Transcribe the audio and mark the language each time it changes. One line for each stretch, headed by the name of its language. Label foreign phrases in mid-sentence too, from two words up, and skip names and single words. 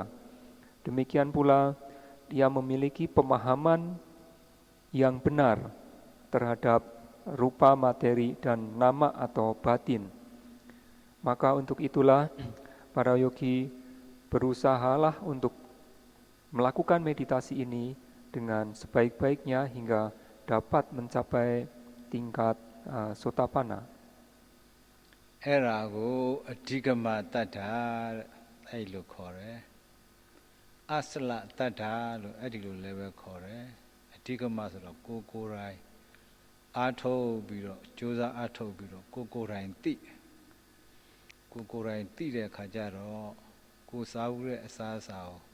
Indonesian: Demikian pula, ia memiliki pemahaman yang benar terhadap rupa materi dan nama atau batin. Maka untuk itulah para yogi berusahalah untuk melakukan meditasi ini dengan sebaik-baiknya hingga dapat mencapai tingkat Sotapanna.
Burmese: အဲ့ဒါကိုအဓိကမတတ္ထာအဲ့လိုခေါ်တယ်အစလတတ္ထာလို့အဲ့ဒီလိုလည်းပဲခေါ်တယ်အဓိကမဆိုတော့ကိုယ်တိုင်အားထုတ်ပြီးတော့ ကြိုးစားအားထုတ်ပြီးတော့ကိုယ်တိုင်သိကိုယ်တိုင်သိတဲ့အခါကျတော့ကိုယ်စားဦးတဲ့အစားအစာကို